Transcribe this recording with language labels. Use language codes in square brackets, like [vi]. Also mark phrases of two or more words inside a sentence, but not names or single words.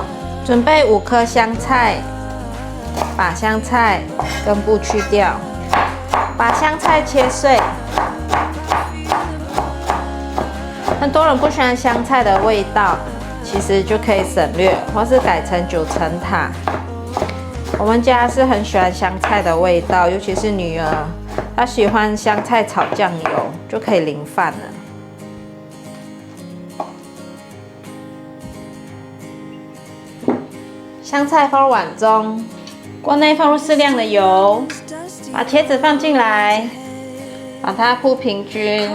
[zh] 準備5顆香菜，把香菜根部去掉，把香菜切碎。很多人不喜歡香菜的味道，其實就可以省略，或是改成9層塔。我們家是很喜歡香菜的味道，尤其是女兒，她喜歡香菜炒醬油，就可以淋飯了。香菜放入碗中，鍋內放入適量的油，把茄子放進來，把它鋪平均。